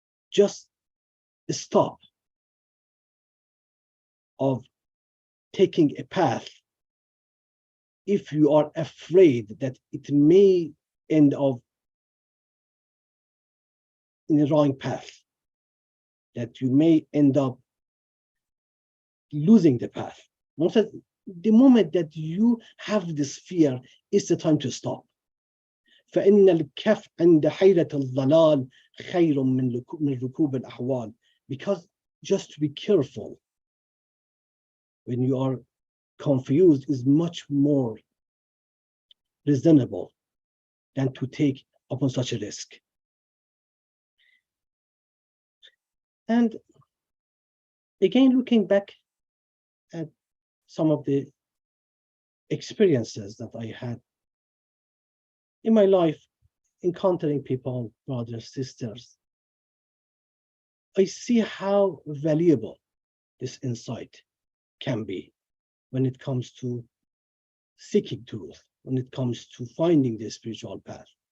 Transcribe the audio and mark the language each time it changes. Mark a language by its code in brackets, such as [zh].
[en] Just stop of taking a path if you are afraid that it may end up in the wrong path, that you may end up losing the path. The moment that you have this fear, it's the time to stop. [ar] فإن الكف عند حيرة الضلال خير من ركوب الأحوال. [en] Because just to be careful when you are confused is much more reasonable than to take upon such a risk. And again, looking back at some of the experiences that I had in my life, encountering people, brothers, sisters, I see how valuable this insight can be when it comes to seeking truth, when it comes to finding the spiritual path.